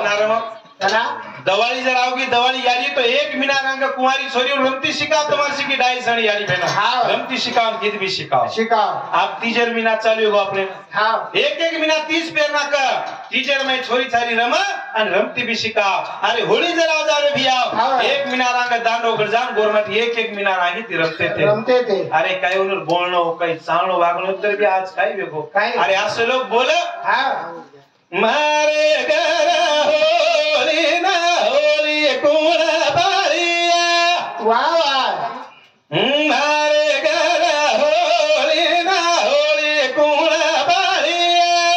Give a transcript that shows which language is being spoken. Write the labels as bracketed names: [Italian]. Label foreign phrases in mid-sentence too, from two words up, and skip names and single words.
[Lambadi] ना रम कना दिवाली जरा आओगी दिवाली यारी तो एक मीना रंग कुंवारी छोरी रमती शिकाओ तुम्हारी सिकी डाई सणी यारी बहना रमती शिकाओ गीत भी शिकाओ आप तीजर मीना चालू हो अपने एक एक मीना 30 पेर ना कर तीजर में छोरी छारी रमा और रमती भी शिकाओ अरे होली जरा जा रे भी आओ एक मीना रंग दांडो गरजान गोरमट एक एक मीना रंगी ती रमते थे अरे काय उनर बोलणो काय चालणो वागणो तर भी आज काय देखो अरे असं लोग बोले मारे घर होली ना होली कोण बारिया वाह वाह मारे घर होली ना होली कोण बारिया